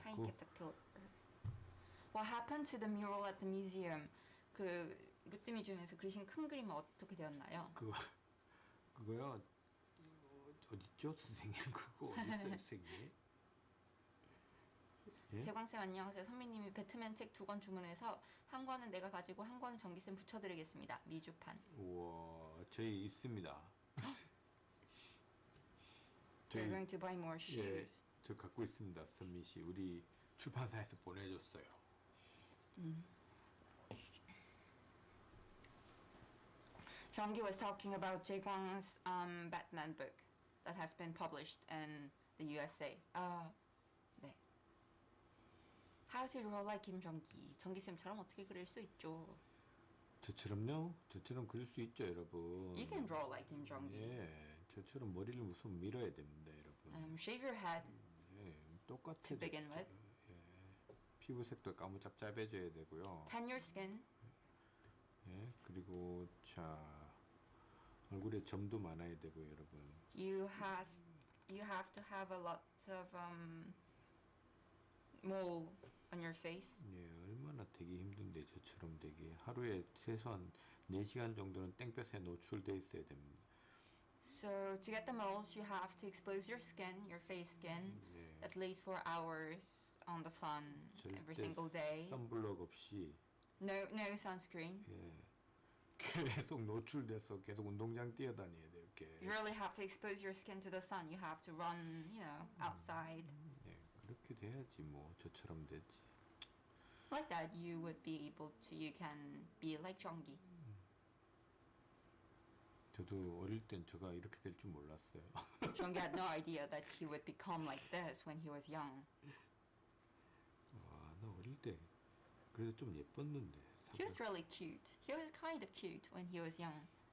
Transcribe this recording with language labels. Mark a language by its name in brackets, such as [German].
[English] Pine caterpillar. What happened to the mural at the museum? [Korean] 그 롯데 뮤지엄에서 그리신 큰 그림은 어떻게 되었나요? 그거요. 어딨죠, 선생님? 그거 어딨어요, 선생님? 예? 재광쌤 안녕하세요. 선배님이 배트맨 책 2권 주문해서 한 권은 내가 가지고 한 권은 정기쌤 붙여드리겠습니다. 미주판. 우와, 저희 있습니다. [English] You're going to buy more shoes. [Korean] 예, 저 갖고 있습니다, 선미 씨. 우리 출판사에서 보내줬어요. [English] Jeonggi was talking about Jae-kwang's Batman book that has been published in the USA. [Korean] 네. [English] How to draw like Kim Jeonggi. [Korean] 정기쌤처럼 어떻게 그릴 수 있죠? 저처럼요? 저처럼 그릴 수 있죠, 여러분. [English] You can draw like Kim Jeonggi. [Korean] 예, 저처럼 머리를 우선 밀어야 됩니다, 여러분. [English] Shave your head. [Korean] 예, 똑같아. [English] To begin with. [Korean] 예, 피부색도 까무잡잡해져야 되고요. [English] Tan your skin. [Korean] 예, 그리고 자 얼굴에 점도 많아야 되고요, 여러분. [English] You have to have a lot of mole on your face. [Korean] 예, 얼마나 되기 힘든데 저처럼 되게 하루에 최소한 4시간 정도는 땡볕에 노출돼 있어야 됩니다. [English] So to get the moles, you have to expose your skin, your face skin, [Korean] 예, [English] at least 4 hours on the sun every single day. [Korean] 선블럭 없이 [English] No sunscreen. [Korean] 예, 계속 노출돼서 계속 운동장 뛰어다녀야 돼요. 이렇게. [English] You really have to expose your skin to the sun. You have to run, outside. [Korean] 예, 그렇게 돼야지 뭐 저처럼 되지. [English] Like that, you can be like Jeonggi. [Korean] 저도 어릴 땐 제가 이렇게 될 줄 몰랐어요. [English] Jeonggi had no idea that he would become like this when he was young. [Korean] 나 어릴 때 그래도 좀 예뻤는데. [English] He was really cute. He was kind of cute when he was young.